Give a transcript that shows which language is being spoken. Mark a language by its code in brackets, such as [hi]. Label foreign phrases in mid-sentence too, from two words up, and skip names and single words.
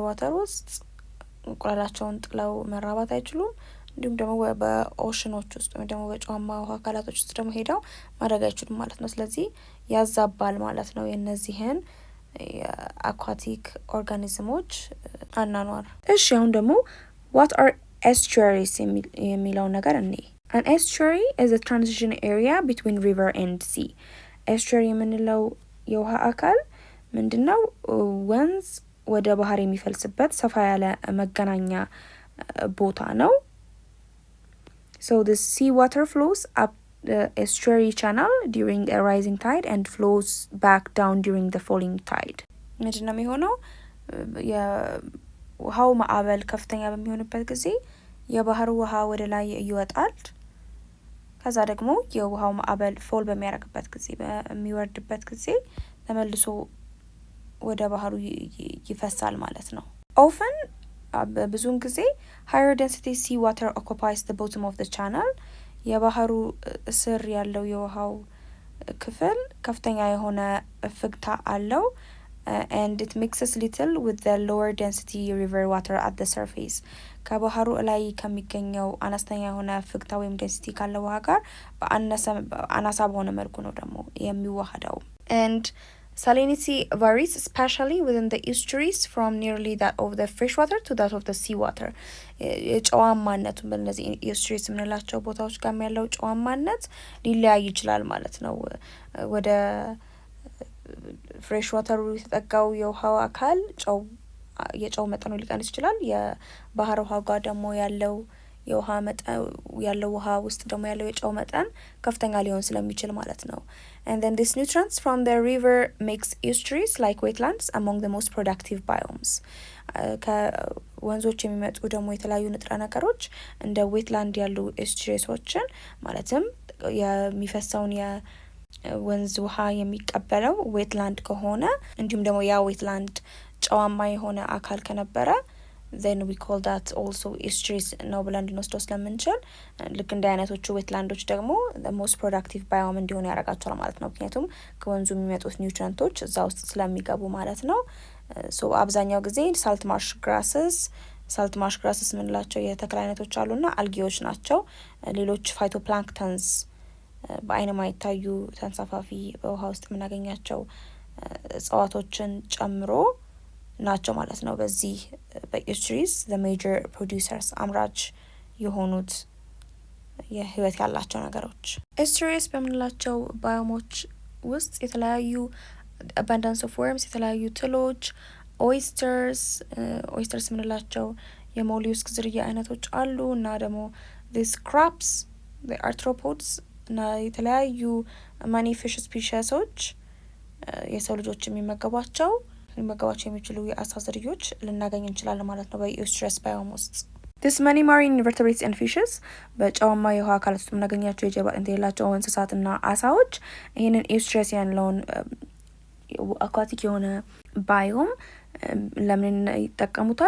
[am] ዋተር ውስጥ እንቁላላቸውን ጥለው መራባት አይችሉም። እንዲሁም ደግሞ በኦሽኖች ውስጥ ወይም ደግሞ በጨዋማ ውሃ አካላቶች ውስጥ ደግሞ ሄደው ማድረግ አይችሉም ማለት ነው። ስለዚህ ያዛባል ማለት ነው የእነዚህን የአኳቲክ ኦርጋኒዝሞች አናኗር። እሺ አሁን ደግሞ [en] what are estuaries [am] የሚለውን ነገር እኔ [en] an estuary is a transition area between river and sea። [am] estuary የምንለው የውሃ አካል ምንድነው? ወንዝ ወደ ባህር የሚፈልስበት ሰፋ ያለ መገናኛ ቦታ ነው። [en] So the sea water flows up the estuary channel during the rising tide and flows back down during the falling tide። [am] ምንድነው የሚሆነው? የውሃው ማዕበል ከፍተኛ በሚሆንበት ጊዜ የባህር ውሃ ወደ ላይ ይወጣል። ከዛ ደግሞ የውሃው ማዕበል ፎል በሚያደርግበት ጊዜ በሚወርድበት ጊዜ ተመልሶ ወደ ባህሩ ይፈሳል ማለት ነው። often ብዙውን ጊዜ [en] higher density sea water occupies the bottom of the channel። [am] የባህሩ ስር ያለው የውሃው ክፍል ከፍተኛ የሆነ ፍግታ አለው [en] and it mixes little with the lower density river water at the surface። [am] ከባህሩ ላይ ከሚገኘው አነስተኛ የሆነ ፍግታ ወይም density ካለው ውሃ ጋር በአናሳ በሆነ መልኩ ነው ደግሞ የሚዋሃደው። [en] and salinity varies especially within the estuaries from nearly that of the fresh water to that of the sea water። [am] ጨዋማነቱ በእነዚህ estuaries የምንላቸው ቦታዎች ጋር ያለው ጨዋማነት ሊለያይ ይችላል ማለት ነው። ወደ ፍሬሽ ዋተሩ የተጠጋው የውሃው አካል የጨው መጠኑ ሊቀንስ ይችላል። የባህር ውሃ ጋር ደግሞ ያለው የውሃ መጠን ያለው ውሃ ውስጥ ደግሞ ያለው የጨው መጠን ከፍተኛ ሊሆን ስለሚችል ማለት ነው። [en] and then these nutrients from the river makes estuaries like wetlands among the most productive biomes። [am] ከወንዞች የሚመጡ ደግሞ የተለያዩ ንጥረ ነገሮች እንደ ዌትላንድ ያሉ ኤስቱሪሶችን ማለትም የሚፈሰውን የወንዝ ውሃ የሚቀበለው ዌትላንድ ከሆነ እንዲሁም ደግሞ ያ ዌትላንድ ጨዋማ የሆነ አካል ከነበረ [en] then we call that also estuaries [am] ነው ብለን ልንወስደው ስለምንችል ልክ እንደ አይነቶቹ ዌትላንዶች ደግሞ [en] the most productive [am] biome እንዲሆኑ ያደርጋቸዋል ማለት ነው። ምክንያቱም ከወንዙ የሚመጡት ኒውትሪንቶች እዛ ውስጥ ስለሚገቡ ማለት ነው። so አብዛኛው ጊዜ [en] salt marsh grasses [am] የምንላቸው የተክል አይነቶች አሉና አልጌዎች ናቸው። ሌሎች ፋይቶፕላንክተንስ በአይን ማይታዩ ተንሳፋፊ በውሃ ውስጥ የምናገኛቸው እጽዋቶችን ጨምሮ ናቸው ማለት ነው። በዚህ በኤስቱሪስ [en] the major producers [am] አምራች የሆኑት የህይወት ያላቸው ነገሮች። ኤስቱሪስ በምንላቸው ባዮሞች ውስጥ የተለያዩ [en] abundance of worms [am] የተለያዩ ትሎች ኦይስተርስ የምንላቸው የሞሊስክ ዝርያ አይነቶች አሉ እና ደግሞ [en] these crabs the arthropods [am] እና የተለያዩ [en] many fish species [am] የሰው ልጆች የሚመገቧቸው የሚችሉ የአሳ ዝርያዎች ልናገኝ እንችላለን ማለት ነው በኤስቱሪስ ባዮም ውስጥ። [en] this many marine invertebrates and fishes [am] በጨዋማ የውሃ አካላት ውስጥ የምናገኛቸው የጀርባ አጥንት የሌላቸው እንስሳትና አሳዎች ይህንን ኤስቱሪስ ያለውን አኳቲክ የሆነ ባዮም ለምን ይጠቀሙታል?